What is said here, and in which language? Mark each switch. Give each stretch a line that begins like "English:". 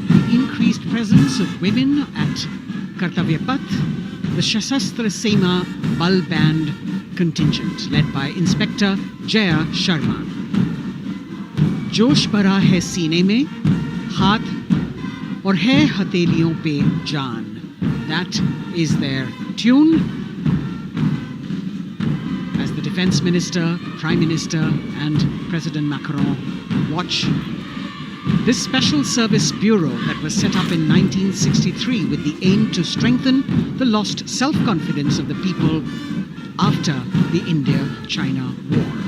English: Increased presence of women at Kartavya Path, the Shasastra Sema Bal Band contingent led by Inspector Jaya Sharma.
Hindi: जोश भरा है सीने में, हाथ और है हथेलियों पे जान.
English: That is their tune. As the Defense Minister, Prime Minister and President Macron watch this Special Service Bureau that was set up in 1963 with the aim to strengthen the lost self-confidence of the people after the India-China War.